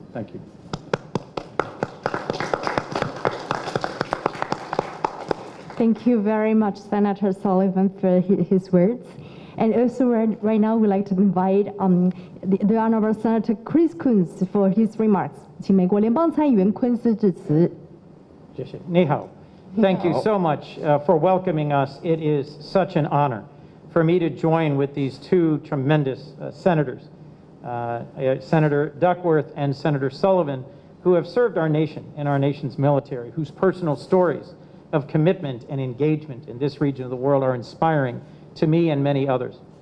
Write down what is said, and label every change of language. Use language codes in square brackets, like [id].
[en] Thank you. Thank you very much, Senator Sullivan, for his words. And also right now, we'd like to invite the Honorable Senator Chris Coons for his remarks. [zh] 请美国联邦参议员昆斯致辞。谢谢。你好。 [en] Thank you so much for welcoming us. It is such an honor for me to join with these two tremendous senators, Senator Duckworth and Senator Sullivan, who have served our nation and our nation's military, whose personal stories of commitment and engagement in this region of the world are inspiring to me and many others.